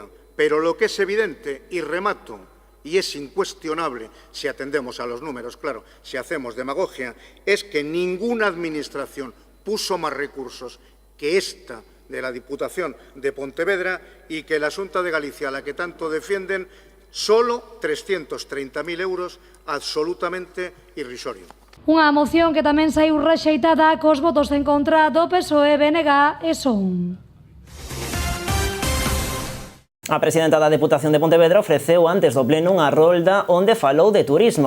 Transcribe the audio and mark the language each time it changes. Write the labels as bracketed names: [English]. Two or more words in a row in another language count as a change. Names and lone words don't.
[Spanish] Pero lo que es evidente, y remato, y es incuestionable si atendemos a los números, claro, si hacemos demagogia, es que ninguna administración puso más recursos que esta de la Diputación de Pontevedra y que la Xunta de Galicia, a la que tanto defienden, solo 330.000 euros, absolutamente irrisorio. [Galician] Unha moción que tamén saiu rexeitada cos votos en contra do PSOE, BNG e SON. A presidenta da Deputación de Pontevedra ofreceu antes do pleno unha rolda onde falou de turismo.